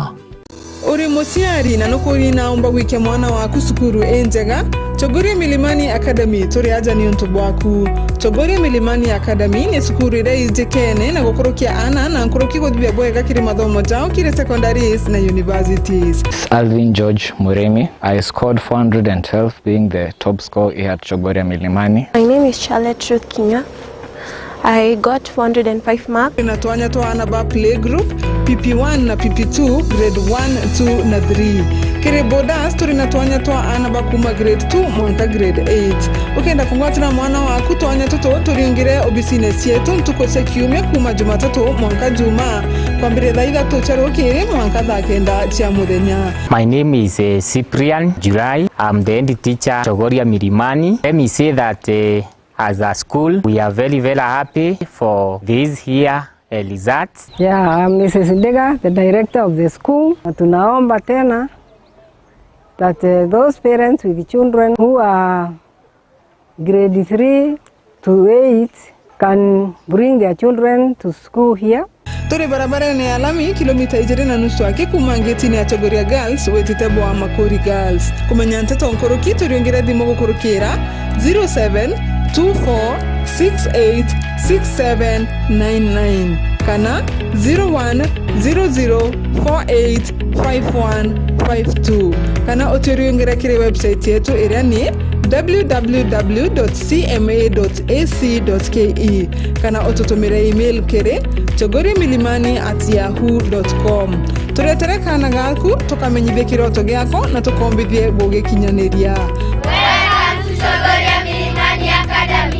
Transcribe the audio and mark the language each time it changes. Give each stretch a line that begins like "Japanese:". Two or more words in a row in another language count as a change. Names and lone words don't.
Meru: Uri musiari na nukuri na umba wike mwana waku sukuru enjega. Chogoria Milimani Academy turi aja ni untubu waku. Chogoria Milimani Academy ni sukuru ire kene na gukorokia ana na nkoroki godibia boega kiri mathomo jao kiri secondaries na universities. Alvin George Muremi.
English: I scored 412 being the top scorer here at Chogoria Milimani. My name is Charlotte Truth Kinya. I got 405 marks.
Meru: Natuanya to anaba
English: play group
Meru: PP1 na PP2 grade 1, 2 na 3. Kire boda story natuanya to anaba kuma grade 2 mwaka grade 8. Ukenda kungwatira mwana waku tuanya toto turingire obisines yetu ntukose kiumia kuma Jumatatu mwaka juma kwambire thaiga tucharo kire mwaka Nteto Cia Meru.
English: My name is Cyprian July. I'm the head teacher Chogoria Milimani. Let me say that as a school, we are very happy for this here results. Yeah, I'm Mrs. Ndega, the director of the school.
Swahili: Tunaomba tena
English: that those parents with children who are grade 3 to 8 can bring their children to school here.
Meru: Turi barabara ni alami kilomita 20 ake kumangeti ni Chogoria Girls wetitebo wa Makori Girls. Kumenya Nteto nkoroki turiongera dimo gukorokera 0724686799 kana 0100485152 kana oturiongera kire website yetu iria ni www.cma.ac.ke kana otutumira email kere chogoriamilimani@yahoo.com. Turetere kana gaku tukamenyithie kiroto giako na tukombithie gugikinyaniria.
English: Welcome to Chogoria Milimani Academy.